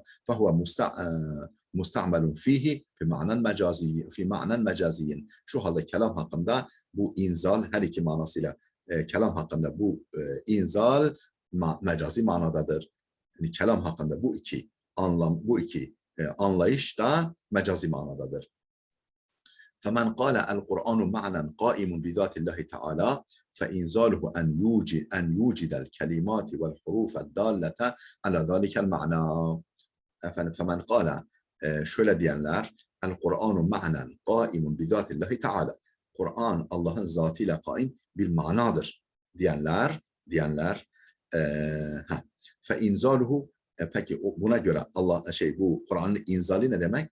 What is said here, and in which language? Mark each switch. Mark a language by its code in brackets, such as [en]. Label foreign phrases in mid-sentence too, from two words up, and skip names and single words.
[ar] فهو مستعمل فيه في معنى مجازي. [tr] Şu halde kelam hakkında bu inzal her iki manasıyla kelam hakkında bu inzal mecazi manadadır. Yani kelam hakkında bu iki anlam, bu iki anlayış da mecazi manadadır. [ar] فمن قال القرآن معنى قائم بذات الله تعالى فإنزاله أن يوجد الكلمات والحروف الدالة على ذلك المعنى. فمن قال [tr] şöyle diyenler [ar] القرآن معنى قائم بذات الله تعالى. [tr] Kur'an Allah'ın zatıyla kaim bir manadır diyenler [ar] فإنزاله [tr] peki buna göre bu Kur'an'ın inzali ne demek?